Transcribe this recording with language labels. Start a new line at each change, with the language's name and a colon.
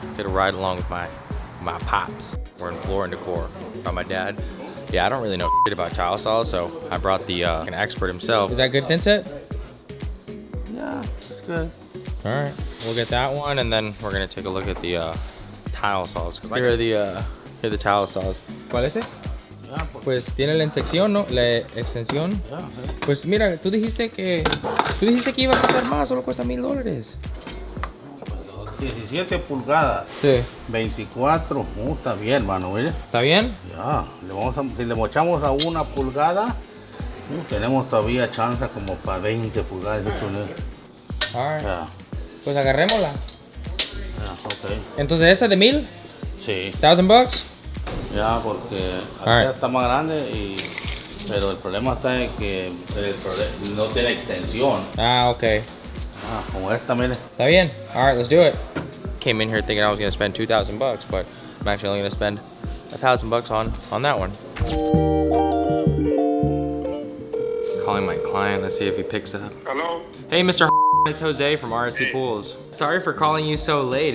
English: Get a ride along with my pops. We're in Floor and Decor by my dad. Yeah, I don't really know shit about tile saws, so I brought the an expert himself. Is that good thin set? Yeah, it's good. All right, we'll get that one, and then we're gonna take a look at the tile saws. Here are the tile saws.
Spanish: ¿Cuál es ese? Pues tiene la extensión, ¿no? La extensión. Pues mira, tú dijiste que iba a costar más, solo cuesta $1000. 17 pulgadas. Sí. 24. Está bien, hermano, ¿ves? ¿Está bien? Ya. Si le mochamos a 1 pulgada, tenemos todavía chance como para 20 pulgadas.
English: Alright.
Spanish: Ya. Pues agarrémosla. Ya, ok. Entonces, ¿esa de 1000? Sí. $1000? Ya, porque acá está más grande, pero el problema está en que no tiene extensión. Ah, ok. Como esta, mire. Está bien.
English: All right, let's do it. Came in here thinking I was gonna spend $2,000, but I'm actually only gonna spend $1,000 on that one. Calling my client. Let's see if he picks up. Hello. Hey, Mr. It's Jose from RSC Pools. Sorry for calling you so late.